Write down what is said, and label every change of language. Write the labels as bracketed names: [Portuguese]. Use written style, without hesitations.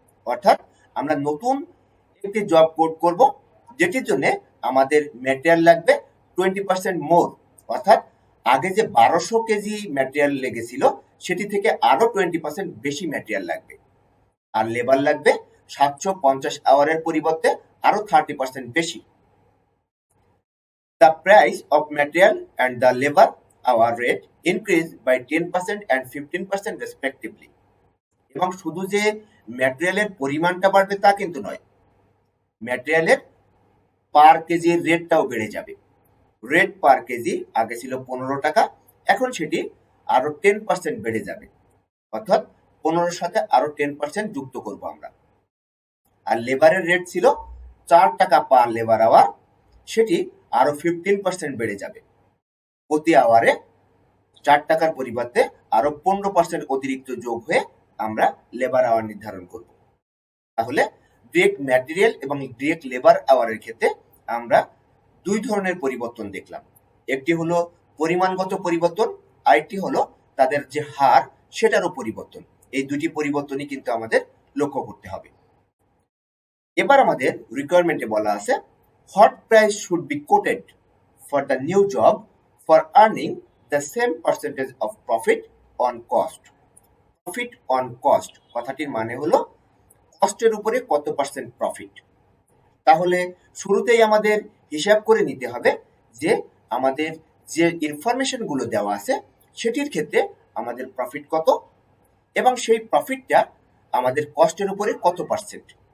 [Bangla] অর্থাৎ আমরা নতুন একটি জব কোড করব যেটির জন্য আমাদের ম্যাটেরিয়াল লাগবে 20% মোর, অর্থাৎ আগে যে 1200 কেজি ম্যাটেরিয়াল লেগেছিল সেটি থেকে আরো 20% বেশি ম্যাটেরিয়াল লাগবে। আর লেবার লাগবে 750 আওয়ারের পরিবর্তে আরো 30% বেশি। [English] The price of material and the labor hour rate increase by 10% and 15% respectively. [Bangla] এবং শুধু যে ম্যাটেরিয়ালের পরিমাণটা বাড়বে তা কিন্তু নয়, ম্যাটেরিয়ালের পার কেজির রেটটাও বেড়ে যাবে। রেট পার কেজি আগে ছিল 15 টাকা, এখন সেটি আরো 10% বেড়ে যাবে, অর্থাৎ 15-র সাথে আরো 10% যুক্ত করব আমরা। আর লেবারের রেট ছিল 4 টাকা পার লেবার আওয়ার, সেটি আরো 15% বেড়ে যাবে। প্রতি আওয়ারে 4 টাকার পরিবর্তে আরো 15% অতিরিক্ত যোগ হয়ে আমরা লেবার আওয়ার নির্ধারণ করব। তাহলে ডিরেক্ট ম্যাটেরিয়াল এবং ডিরেক্ট লেবার আওয়ারের ক্ষেত্রে আমরা দুই ধরনের পরিবর্তন দেখলাম। একটি হলো পরিমাণগত পরিবর্তন, আরেকটি হলো তাদের যে হার সেটারও পরিবর্তন। এই দুটি পরিবর্তনই কিন্তু আমাদের লক্ষ্য করতে হবে। এবার আমাদের রিকোয়ারমেন্টে বলা আছে [English] what price should be quoted for the new job for earning the same percentage of profit on cost. Profit on cost [Bangla] কথাটির মানে হলো কস্টের উপরে কত পার্সেন্ট প্রফিট। তাহলে শুরুতেই আমাদের হিসাব করে নিতে হবে যে আমাদের যে ইনফরমেশন গুলো দেওয়া আছে সেটির ক্ষেত্রে আমাদের প্রফিট কত এবং সেই প্রফিটটা আমাদের কস্টের উপরে কত পার্সেন্ট।